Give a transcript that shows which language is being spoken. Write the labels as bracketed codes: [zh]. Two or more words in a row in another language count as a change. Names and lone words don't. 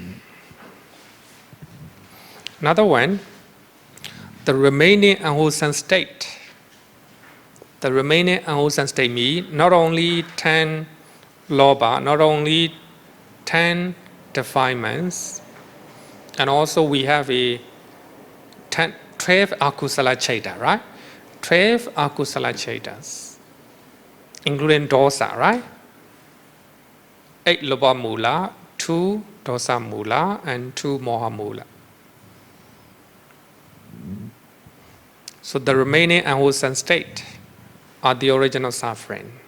[en] Another one, the remaining unwholesome state. The remaining unwholesome state means not only 10 lobha, not only 10 defilements, and also we have a 12 [pi] akusala chaita, [en] right? [pi] 12 akusala chaitas, [en] including dosa, right? [pi] 8 lobha mula, 2 dosa mula, and 2 moha mula. [en] So the remaining unwholesome state are the original suffering.